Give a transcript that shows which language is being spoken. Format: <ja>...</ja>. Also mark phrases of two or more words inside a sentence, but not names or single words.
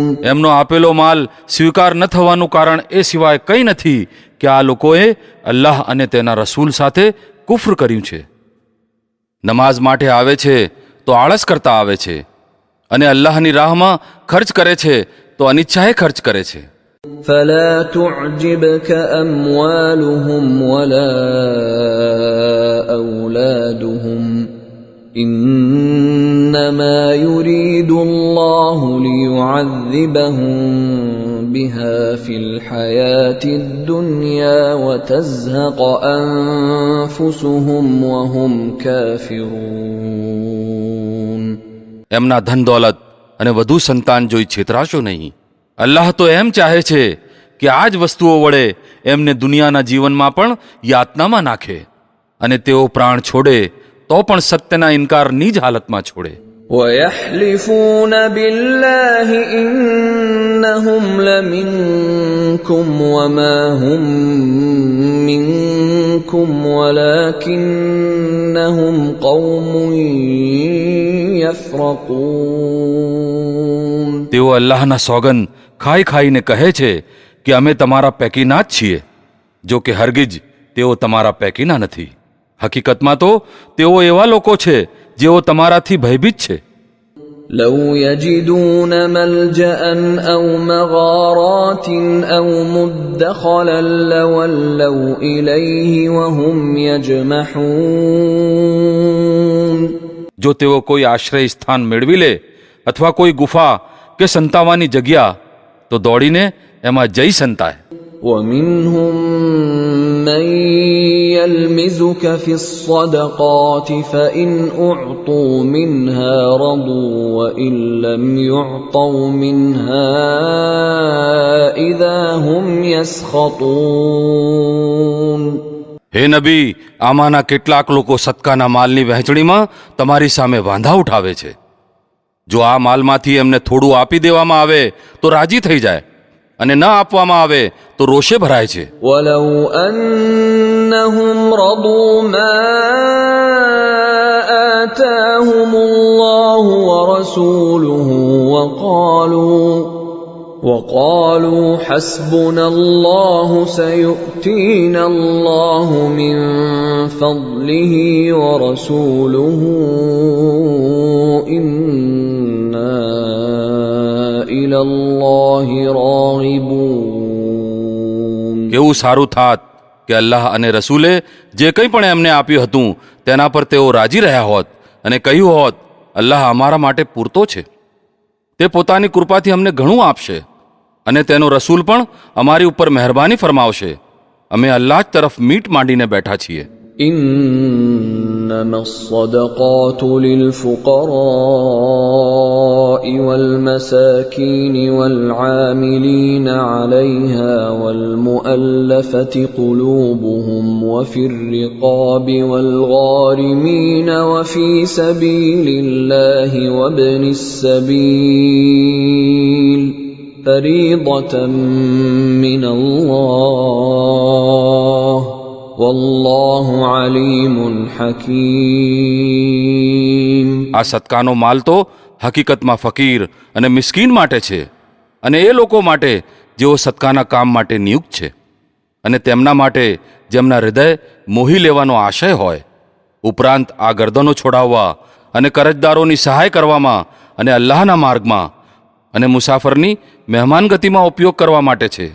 <gu>એમનો આપેલો માલ સ્વીકાર ન થવાનું કારણ એ સિવાય કંઈ નથી કે આ લોકોએ અલ્લાહ અને તેના રસૂલ સાથે કુફર કર્યું છે. નમાઝ માટે આવે છે તો આળસ કરતા આવે છે, અને અલ્લાહની રાહમાં ખર્ચ કરે છે તો અનિચ્છાએ ખર્ચ કરે છે.</gu> <ar>فلا تعجبك أموالهم ولا أولادهم إنما يريد الله ليعذبهم بها في الحياة الدنيا وتزهق أنفسهم وهم كافرون.</ar> <gu>એમના ધન દોલત અને વધુ સંતાન જોઈ છેતરાશો નહીં. અલ્લાહ તો એમ ચાહે છે કે આ જ વસ્તુઓ વડે એમને દુનિયાના જીવનમાં પણ યાતનામાં નાખે, અને તેઓ પ્રાણ છોડે તો પણ સત્યના ઇનકારની જ હાલતમાં છોડે.</gu> <ar>ويحلفون بالله إنهم لمنكم وما هم منكم ولكنهم قوم يفرقون.</ar> <gu>તેઓ અલ્લાહના સોગંદ ખાઈ ખાઈને કહે છે કે અમે તમારા પૈકીના જ છીએ, જો કે હરગિજ તેઓ તમારા પૈકીના નથી. હકીકતમાં તો તેઓ એવા લોકો છે જેઓ તમારાથી ભયભીત છે.</gu> <ar>لو يجدون ملجأ أو مغارات أو مدخلا لولوا إليه وهم يجمحون.</ar> <gu>જો તેઓ કોઈ આશ્રય સ્થાન મેળવી લે અથવા કોઈ ગુફા કે સંતાવાની જગ્યા, તો દોડીને એમાં જઈ સંતાય.</gu> <ar>ومنهم من يلمزك في الصدقات فإن أعطوا منها رضوا وإن لم يعطوا منها إذا هم يسخطون.</ar> <gu>હે નબી, આમાંના કેટલાક લોકો સદકાના માલની વહેંચણીમાં તમારી સામે વાંધા ઉઠાવે છે. જો આ માલમાંથી એમને થોડું આપી દેવામાં આવે તો રાજી થઈ જાય, અને ન આપવામાં આવે તો રોષે ભરાય છે.</gu> <ar>ولو أنهم رضوا ما آتاهم الله ورسوله وقالوا حسبنا الله سيؤتينا الله من فضله ورسوله إنا إلى الله راغبون.</ar> <gu>કેવું સારું થાત કે અલ્લાહ અને રસૂલે જે કંઈ પણ એમને આપ્યું હતું તેના પર તેઓ રાજી રહ્યા હોત અને કહ્યું હોત, અલ્લાહ અમારા માટે પૂરતો છે, તે પોતાની કૃપાથી અમને ઘણું આપશે, અને તેનો રસૂલ પણ અમારી ઉપર મહેરબાની ફરમાવશે. અમે અલ્લાહ તરફ મીટ માંડીને બેઠા છીએ.</gu> <ar>إنما الصدقات للفقراء والمساكين والعاملين عليها والمؤلفة قلوبهم وفي الرقاب والغارمين وفي سبيل الله وابن السبيل فريضة من الله والله عليم حكيم.</ar> <gu>આ સદકાનો માલ તો હકીકતમાં ફકીર અને મિસ્કીન માટે છે, અને એ લોકો માટે જેઓ સદકાના કામ માટે નિયુક્ત છે, અને તેમના માટે જેમના હૃદય મોહી લેવાનો આશય હોય. ઉપરાંત આ ગરદનો છોડાવવા અને કરજદારોની સહાય કરવામાં અને અલ્લાહના માર્ગમાં અને મુસાફરની મહેમાનગતિમાં ઉપયોગ કરવા માટે છે.</gu>